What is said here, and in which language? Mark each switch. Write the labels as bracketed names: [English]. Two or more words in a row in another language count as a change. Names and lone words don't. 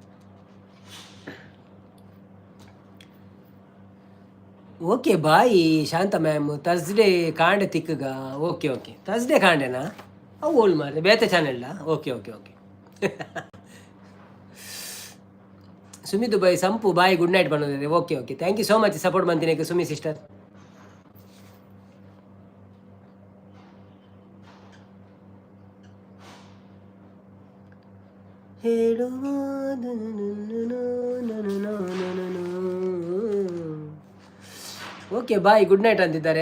[English] Okay bye Shanta ma'am Thursday [Tulu] ಕಾಂಡೆ ತಿಕ್ಕಗ. [English] Okay Thursday [Tulu] ಕಾಂಡೆನಾ ಅವು ಓಲ್ಡ್ ಮಾರೆ ಬೇತೆ ಚಾನೆಲ್ಲ. [Kannada] ಓಕೆ ಸುಮಿ ದುಬೈ ಸಂಪು [English] bye good night [Kannada] ಬಂದಿದೆ. [English] okay thank you so much support [Kannada] ಮಾಡ್ತೀನಿ ಸುಮಿ ಸಿಸ್ಟರ್. [English] okay bye good night [Kannada] ಅಂತಿದ್ದಾರೆ.